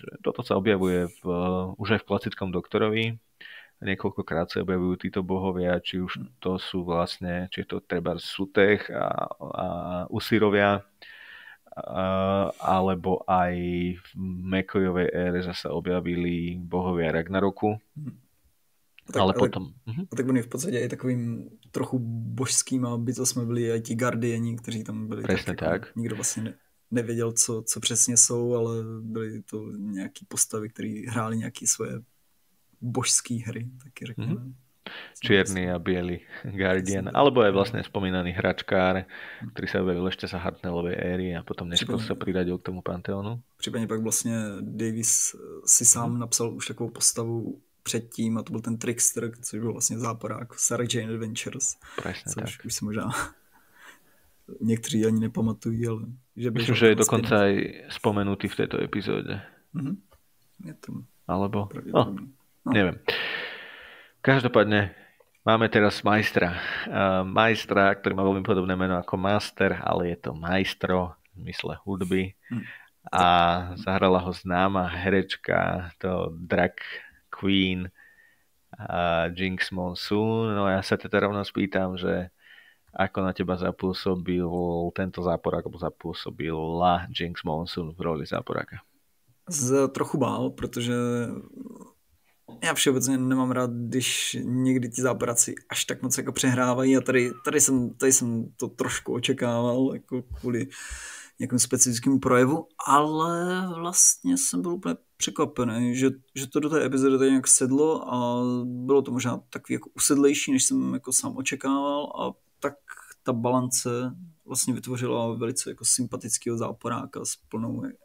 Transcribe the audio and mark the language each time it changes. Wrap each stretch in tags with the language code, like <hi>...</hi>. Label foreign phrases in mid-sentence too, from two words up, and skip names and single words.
<sk>Že toto sa objavuje už aj v klasickom Doktorovi. Niekoľkokrát sa objavujú títo bohovia, či už to sú vlastne, či je to treba Sutech a Usirovia, alebo aj v McCoyovej ére zase objavili bohovia Ragnaroku.</sk> <cs>Potom... tak oni v podstatě i takovým trochu božskýma bytostmi byli i ti Guardiani, kteří tam byli.</cs> <sk>Presne tak.</sk> <cs>Nikdo vlastně nevěděl, co přesně jsou, ale byly to nějaký postavy, které hrály nějaké svoje božské hry, taky řekněme.</cs> <sk>Čierny a biely Guardian, alebo aj vlastne spomínaný hračkár, ktorý sa objavil ešte za Hartnellovej éry a potom neskôr sa priradil k tomu Panteónu.</sk> <cs>Případně pak vlastně Davis si sám napsal už takovou postavu předtím a to byl ten Trickster, což byl vlastně záporák Sarah Jane Adventures.</cs> <sk>Presne</sk> <cs>což</cs> <sk>tak.</sk> <cs>Už si možná někteří ani nepamatují, ale...</cs> <sk>Myslím, že je dokonca aj spomenutý v tejto epizóde. Je to... Alebo... Neviem. Každopádne máme teraz majstra. Majstra, ktorý má veľmi podobné meno ako Master, ale je to majstro v mysle hudby. A zahrala ho známa herečka, to</sk> <en>drag queen</en> <sk>Jinx Monsoon. No ja sa teda rovno spýtam, že ako na teba zapôsobil tento záporák, alebo zapôsobila Jinx Monsoon v roli záporáka?</sk> <cs>Trochu bál, protože já všeobecně nemám rád, když někdy ti záporáci až tak moc jako přehrávají a tady jsem to trošku očekával jako kvůli nějakému specifickému projevu, ale vlastně jsem byl úplně překvapený, že to do té epizody tady nějak sedlo a bylo to možná takový jako usedlejší, než jsem jako sám očekával a tak ta balance vlastně vytvořila velice jako sympatického záporáka s plnou,</cs>